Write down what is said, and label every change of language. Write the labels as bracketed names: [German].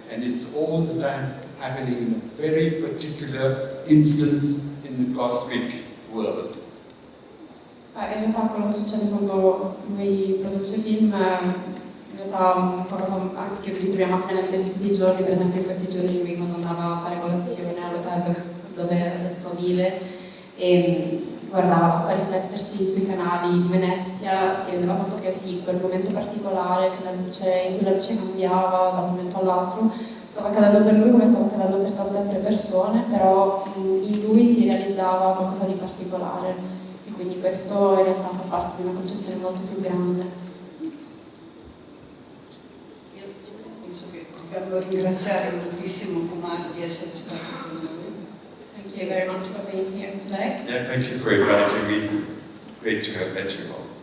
[English] And it's all the time happening in a very particular instance in the cosmic world. [Italian] In realtà quello che succede quando lui produce film, in realtà è una cosa anche che ritroviamo anche nella vita di tutti i giorni, per esempio in questi giorni lui quando andava a fare colazione all'hotel dove adesso vive e guardava l'acqua riflettersi sui canali di Venezia, si rendeva conto che sì, quel momento particolare in cui la luce cambiava da un momento all'altro stava accadendo per lui come stava accadendo per tante altre persone, però in lui si realizzava qualcosa di particolare e quindi questo in realtà fa parte di una concezione molto più grande. Io penso che dobbiamo ringraziare moltissimo Kumar di essere stato con noi. [English] Thank you very much for being here today. Yeah, thank you for inviting me. Great to have met you all.